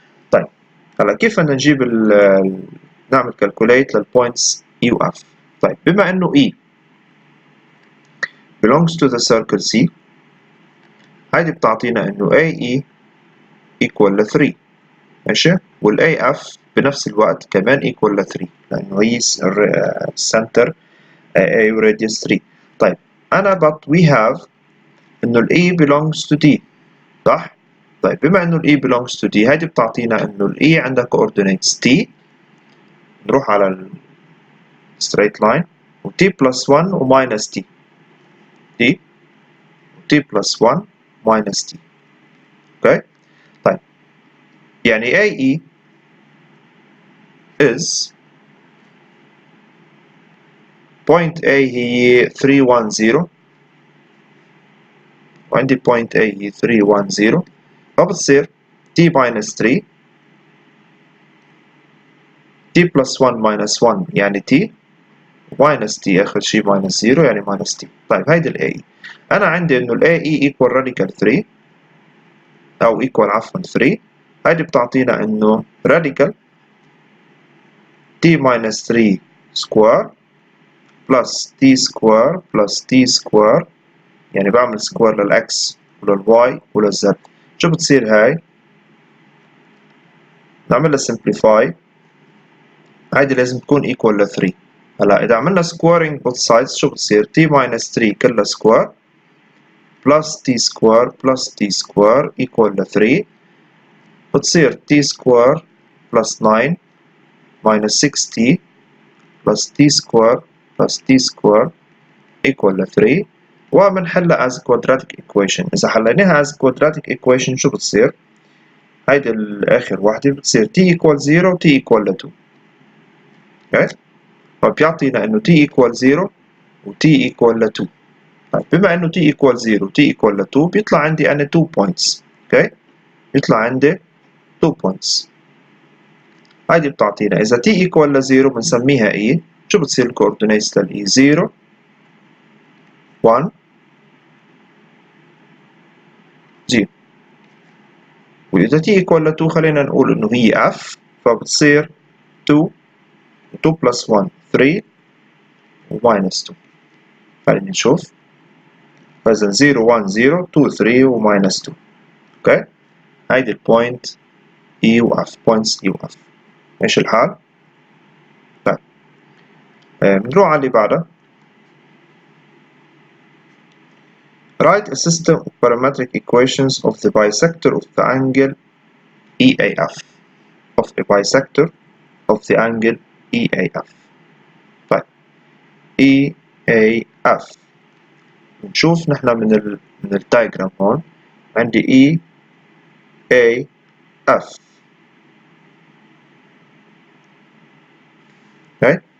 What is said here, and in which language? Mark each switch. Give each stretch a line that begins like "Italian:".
Arabic: طيب هلا كيف بدنا نجيب نعمل calculate للبوينتس E و F. طيب بما انه E
English: belongs to the circle C،
Arabic: هيدي بتعطينا انه AE equal ل 3. ماشي. وال AF بنفس الوقت كمان equal ل 3 لانه هي center A radius 3. طيب أنا
English: but we have
Arabic: إنه ال E
English: belongs to D
Arabic: صح؟ طيب بما إنه ال E belongs to D هيدي بتعطينا إنه ال E عندها coordinates T، نروح على ال
English: straight line
Arabic: و T plus 1 و minus T. T و T plus 1 minus T. أوكي؟ طيب يعني AE is point A هي 310 وعندي point A هي 310، فبتصير T minus 3 T plus 1 minus 1 يعني T minus T آخر شي minus 0 يعني minus T. طيب هيدي ال AE. أنا عندي إنه ال AE
English: equal radical 3
Arabic: أو equal عفوا 3. هيدي بتعطينا إنه radical T minus 3 square plus T square plus T square، يعني بعمل square للX وللY وللZ. شو بتصير هاي؟ نعملها simplify. هيدي لازم تكون equal ل 3. هلا إذا عملنا
English: squaring both sides
Arabic: شو بتصير؟ T minus 3 كلها square plus T square plus T square equal ل 3.
English: بتصير T square plus 9 minus 6T plus T square plus T square equal ل 3.
Arabic: وبنحلها
English: as quadratic equation.
Arabic: إذا حليناها as quadratic equation شو بتصير؟ هيدي الآخر واحدة بتصير T equal 0 T equal ل 2. okay؟ فبيعطينا إنه T equal 0 و T equal ل 2. طيب بما إنه T equal 0 و T equal ل 2 بيطلع عندي أنا 2 points. okay؟ بيطلع عندي 2 points. هيدي بتعطينا إذا T equal ل 0 بنسميها E. شو بتصير الكوردينيتس لل E؟ 0 1 0. وإذا T equal ل 2 خلينا نقول إنه هي F، فبتصير 2 2 plus 1 3 و minus 2. خلينا نشوف. فإذا 0 1 0 2 3 و minus 2. اوكي. هيدي البوينت E و F. points E و F. ماشي الحال؟ طيب بنروح على اللي بعدها.
English: Write a system of parametric equations of the bisector of the angle EAF. of a bisector of the angle EAF.
Arabic: طيب EAF نشوف نحن من الدايجرام هون. عندي EAF.
English: okay.